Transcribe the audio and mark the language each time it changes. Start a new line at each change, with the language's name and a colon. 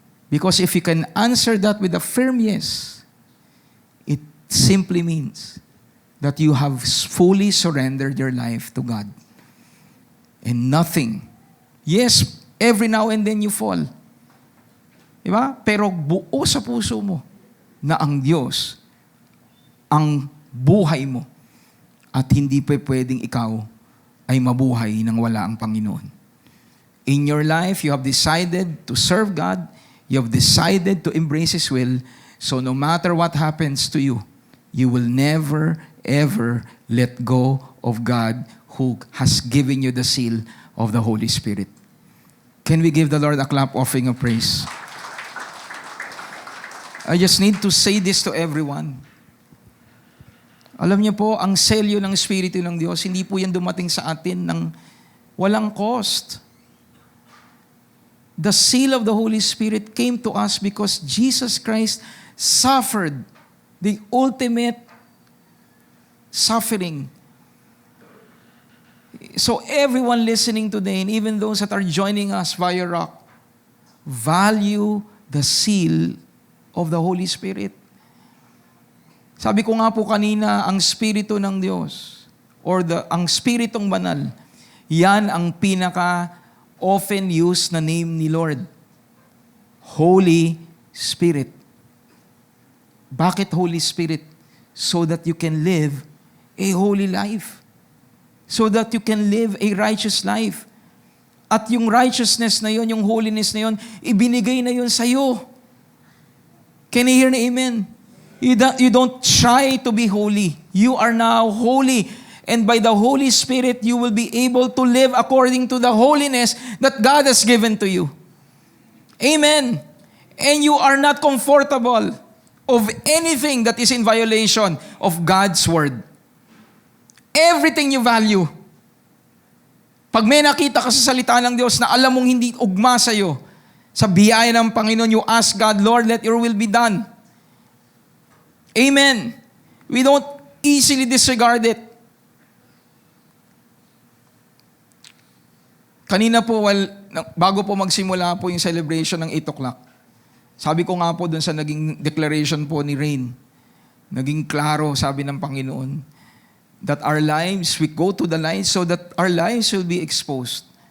English: Because if you can answer that with a firm yes, it simply means that you have fully surrendered your life to God. And nothing. Yes, every now and then you fall.
Filipino: Diba? Pero buo sa puso mo na ang Diyos ang buhay mo at hindi pa pwedeng ikaw ay mabuhay nang wala ang Panginoon.
English: In your life, you have decided to serve God. You have decided to embrace His will. So no matter what happens to you, you will never, ever let go of God who has given you the seal of the Holy Spirit. Can we give the Lord a clap offering of praise? I just need to say this to everyone.
Filipino: Alam niyo po, ang selyo ng Espiritu ng Diyos, hindi po yan dumating sa atin ng walang cost.
English: The seal of the Holy Spirit came to us because Jesus Christ suffered the ultimate suffering. So everyone listening today, and even those that are joining us via Rock, value the seal of the Holy Spirit.
Filipino: Sabi ko nga po kanina, ang Espiritu ng Diyos, or ang Spiritong Banal, yan ang pinaka-often used na name ni Lord.
English: Holy Spirit. Bakit Holy Spirit? So that you can live a holy life. So that you can live a righteous life.
Filipino: At yung righteousness na yun, yung holiness na yun, ibinigay na yun sa'yo.
English: Can you hear me? Amen? You don't try to be holy. You are now holy. And by the Holy Spirit, you will be able to live according to the holiness that God has given to you. Amen. And you are not comfortable of anything that is in violation of God's Word. Everything you value.
Filipino: Pag may nakita ka sa salita ng Diyos na alam mong hindi ugma sa'yo, sa biyaya ng Panginoon,
English: you ask God, Lord, let your will be done. Amen. We don't easily disregard it.
Filipino: Kanina po, bago po magsimula po yung celebration ng 8 o'clock, sabi ko nga po dun sa naging declaration po ni Rain, naging klaro, sabi ng Panginoon,
English: that our lives, we go to the light so that our lives will be exposed.